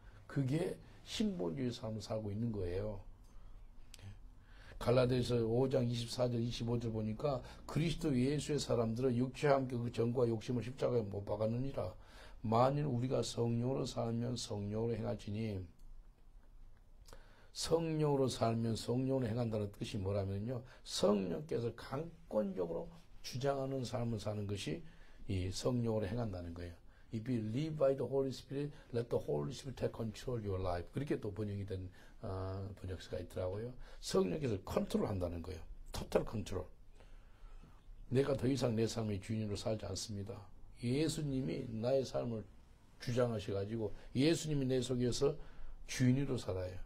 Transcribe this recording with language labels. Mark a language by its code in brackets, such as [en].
[ko] 그게 신본주의 삶을 살고 있는 거예요. 갈라디아서 5장 24절 25절 보니까 그리스도 예수의 사람들은 육체와 함께 그 정과 욕심을 십자가에 못 박았느니라. 만일 우리가 성령으로 살면 성령으로 행하지니, 성령으로 살면 성령으로 행한다는 뜻이 뭐라면요, 성령께서 강권적으로 주장하는 삶을 사는 것이 이 성령으로 행한다는 거예요. [en] If you live by the Holy Spirit, let the Holy Spirit take control your life. [ko] 그렇게 또 번역이 된 번역서가 있더라고요. 성령께서 컨트롤한다는 거예요. 토탈 컨트롤. 내가 더 이상 내 삶의 주인으로 살지 않습니다. 예수님이 나의 삶을 주장하셔가지고 예수님이 내 속에서 주인으로 살아요.